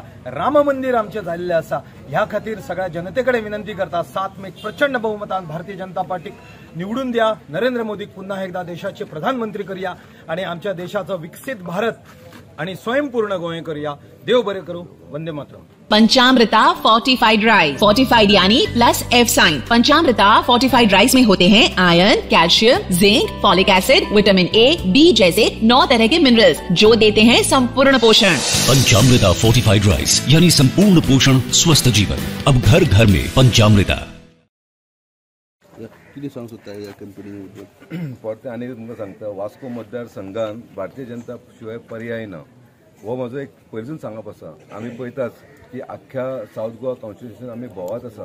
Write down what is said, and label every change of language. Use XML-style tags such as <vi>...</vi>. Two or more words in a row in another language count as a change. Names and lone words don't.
<kok>राम मंदिर आमचे जाल्ले आसा। ह्या खातीर सगळ्या जनतेकडे विनंती करता, 7 मेक प्रचंड बहुमतान भारतीय जनता पार्टीक निवडून द्या, नरेंद्र मोदीक पुन्हा एकदा देशाचे प्रधानमंत्री करूया आणि आमच्या देशाचो विकसित भारत आणि स्वयंपूर्ण गोय करूया। देव बरे करू। वंदे मातरम।</kok> <hi>पंचामृता</hi> <en>fortified rice,</en> <hi>फोर्टिफाइड यानी</hi> <en>plus F sign.</en> <hi>पंचामृता</hi> <en>fortified rice</en> <hi>में होते हैं आयरन, कैल्शियम, जिंक,</hi> <en>folic acid, vitamin A, B</en> <hi>जैसे 9 तरह के मिनरल्स जो देते हैं संपूर्ण पोषण। पंचामृता</hi> <en>fortified rice</en> <hi>यानी संपूर्ण पोषण, स्वस्थ जीवन। अब घर घर में पंचामृता।</hi> <kok>कितें सांगूंक सोदता ह्या कंपनी परते आनी तुमकां सांगता, वास्को मतदारसंघान भारतीय जनता शिवाय पर्याय ना, हो म्हजो एक पयलींसून सांगप आसा। आमी पळयतात की आख्ख्या सावथ गोवा कॉन्स्टिट्युशन आमी भोंवत आसा।</kok>